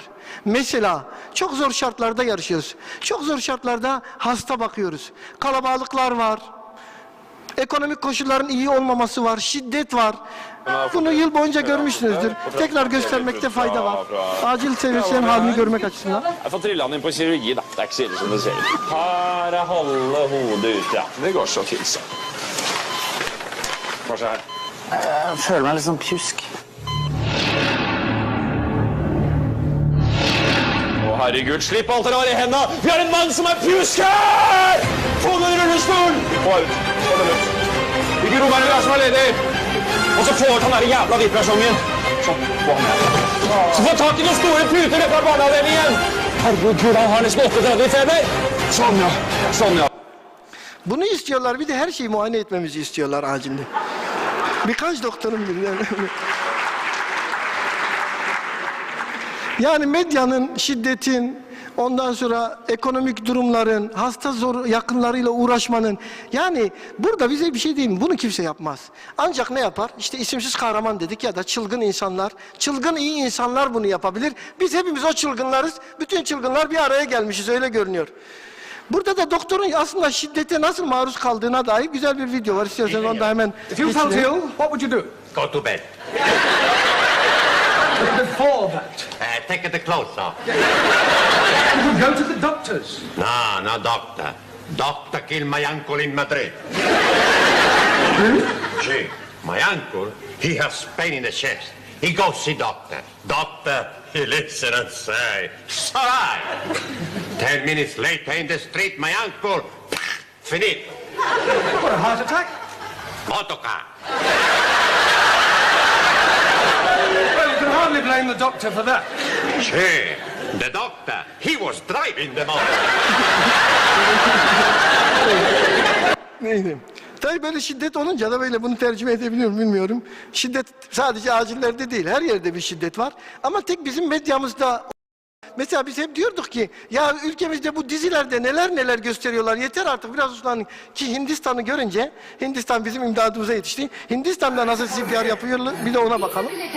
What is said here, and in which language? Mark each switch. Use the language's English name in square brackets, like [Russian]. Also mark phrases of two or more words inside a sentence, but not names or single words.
[Turkish] Mesela çok zor şartlarda yarışıyoruz. Çok zor şartlarda hasta bakıyoruz. Kalabalıklar var. Ekonomik koşulların iyi olmaması var. Şiddet var. Bunu yıl boyunca görmüşsünüzdür. Tekrar göstermekte fayda var. Acil servislerin halini görmek açısından. [Norwegian] Jeg får trilla han inn på kirurgi, da. Det er ikke så ille som det ser ut. Her er halve hodet ut, ja. Det går så til seg. Hva skjer her? Jeg føler meg litt sånn pjusk. Å, herregud, slipp alt dere har i hendene! Vi har en mann som er pjusk her! Få den rullestolen! Få ut. Få den ut. Hvilke rom er det som er ledig? Og så få ut han der jævla viperasjongen. Sånn, få han her. Så få tak i noen store puter fra barneavdelingen! Herregud, han har nesten 38 feber. Sånn, ja. Sånn, ja. [Turkish] Bunu istiyorlar. Bir de her şeyi muayene etmemizi istiyorlar acilde. Birkaç doktorum bilir. Yani medyanın, şiddetin, ondan sonra ekonomik durumların, hasta zor yakınlarıyla uğraşmanın, yani burada bize bir şey değil mi? Bunu kimse yapmaz. Ancak ne yapar? İşte isimsiz kahraman dedik ya da çılgın insanlar, çılgın iyi insanlar bunu yapabilir. Biz hepimiz o çılgınlarız. Bütün çılgınlar bir araya gelmişiz, öyle görünüyor. Burada da doktorun aslında şiddete nasıl maruz kaldığına dair güzel bir video var. İstiyorsanız onu da hemen [English] If you felt ill, what would you do? Go to bed. Before that, Take the clothes off. you would go to the doctors. No, no doctor. Doctor killed my uncle in Madrid. See, my uncle, he has pain in the chest. He goes see doctor. Doctor, he listen and say, it's all right. 10 minutes later in the street, my uncle, finito. What, a heart attack? Motorcar. Well, you can hardly blame the doctor for that. See, the doctor, he was driving the motor. [Turkish] Neyse. Tabii böyle şiddet olunca da böyle bunu tercüme edebiliyorum bilmiyorum. Şiddet sadece acillerde değil, her yerde bir şiddet var. Ama tek bizim medyamızda, mesela biz hep diyorduk ki ya ülkemizde bu dizilerde neler neler gösteriyorlar, yeter artık biraz uslanın ki Hindistan'ı görünce, Hindistan bizim imdadımıza yetişti. Hindistan'da nasıl CPR yapıyorlar bir de ona bakalım.